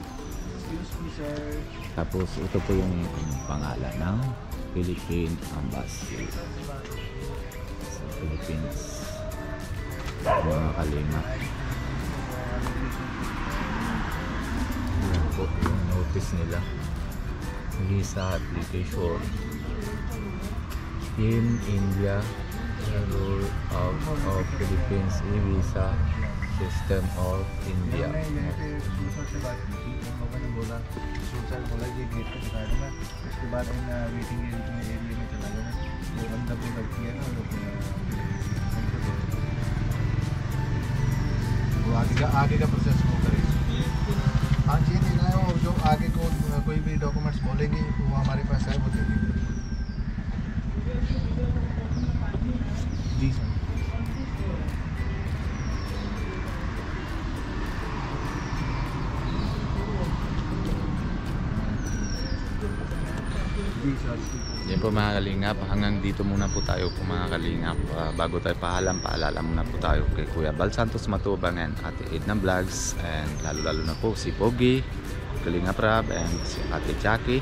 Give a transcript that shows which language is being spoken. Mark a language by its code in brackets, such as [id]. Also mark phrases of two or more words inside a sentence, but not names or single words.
[tl] Tapos ito po yung pangalan ng Philippine Embassy sa Philippines. Mga kalingap, yan po yung notice nila, [en] visa application in India, rule of Philippines e-visa system of India. [hi] आगे का प्रोसेस वो करेंगे। हाँ जी नहीं है, और जो आगे को कोई भी डॉक्यूमेंट्स बोलेंगे वो हमारे पास है, वो दे देंगे। जी सर। [tl] Yan po mga kalingap, hanggang dito muna po tayo po mga kalingap. Bago tayo paalala muna po tayo kay Kuya Bal Santos Matubang and Ate Edna Vlogs, and lalo na po si Pogi, Kalingap Rab, and si Ate Jackie.